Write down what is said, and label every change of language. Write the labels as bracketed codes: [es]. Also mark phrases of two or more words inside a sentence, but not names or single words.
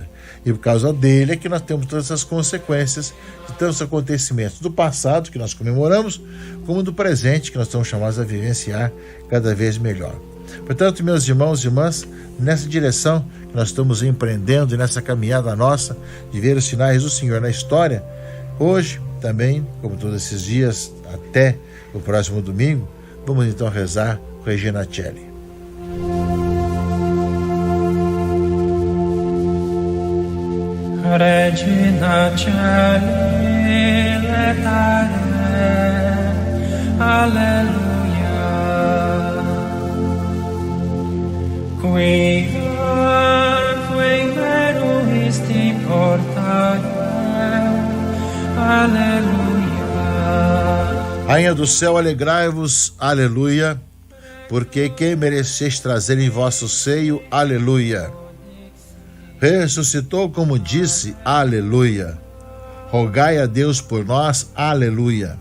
[pt] E por causa dele é que nós temos todas essas consequências de tantos acontecimentos do passado que nós comemoramos, como do presente que nós estamos chamados a vivenciar cada vez melhor. Portanto, meus irmãos e irmãs, nessa direção que nós estamos empreendendo e nessa caminhada nossa de ver os sinais do Senhor na história, hoje também, como todos esses dias, até o próximo domingo, vamos então rezar com Regina Celli. [la] Regina Celli, letare, alleluia. Qui veruisti portare, alleluia. [pt] Rainha do céu, alegrai-vos, aleluia, porque quem mereceis trazer em vosso seio, aleluia. Ressuscitou como disse, aleluia. Rogai a Deus por nós, aleluia.